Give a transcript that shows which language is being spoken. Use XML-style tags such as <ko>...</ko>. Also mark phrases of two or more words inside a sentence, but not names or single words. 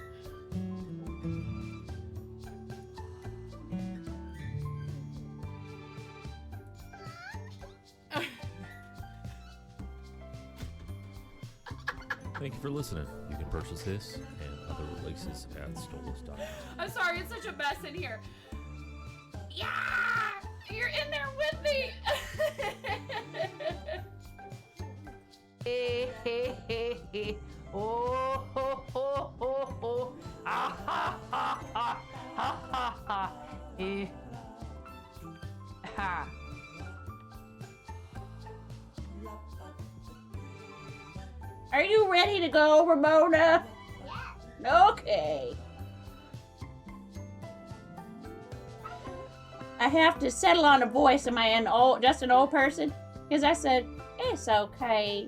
<en>Thank you for listening. You can purchase this and other releases at stolus.com. I'm sorry, it's such a mess in here. Yeah! You're in there with me! Oh, ho, ho, ho, ho. Ah, ha, ha, ha, ha, ha, ha. Ha. Are you ready to go, Ramona? Yeah. Okay. I have to settle on a voice. Am I just an old person? Because I said, it's okay.</en>